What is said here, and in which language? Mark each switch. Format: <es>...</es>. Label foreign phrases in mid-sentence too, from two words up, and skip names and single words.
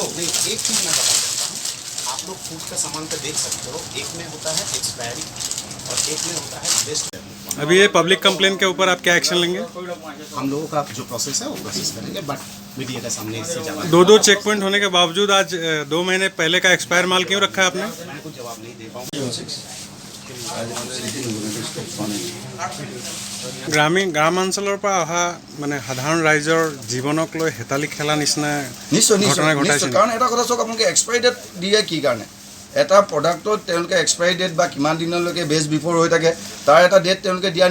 <hi>नहीं एक चीज मैं बता सकता हूँ आप लोग फूड का सामान पे देख सकते हो एक में होता है एक्सपायरी और एक में होता है बेस्ट। अभी ये</hi> <en>public complain</en> <hi>के ऊपर आप क्या एक्शन लेंगे? हम लोगों का जो प्रोसेस है वो प्रोसेस करेंगे बट मीडिया के सामने इससे ज़्यादा 2</hi> <en>check point</en> <hi>होने के बावजूद आज 2 महीने पहले का एक्सपायर माल क्यों रखा है आपने? मैं कुछ जवाब नहीं दे पाऊँगा।</hi> <as>গ্ৰামাঞ্চলৰ পৰা অহা মানে সাধাৰণ ৰাইজৰ জীৱনক লৈ হেতালি খেলা নিচিনা নিশ্চয় ঘটনা ঘটাইছে নিশ্চয় কাৰণ এটা কথা চাওক আপোনালোকে</as> <en>expiry date</en> <as>দিয়ে কি কাৰণে এটা প্ৰডাক্টত তেওঁলোকে</as> <en>expiry date</en> <as>বা কিমান দিনলৈকে</as> <en>best before</en> <as>হৈ থাকে তাৰ এটা ডেট তেওঁলোকে দিয়া</as>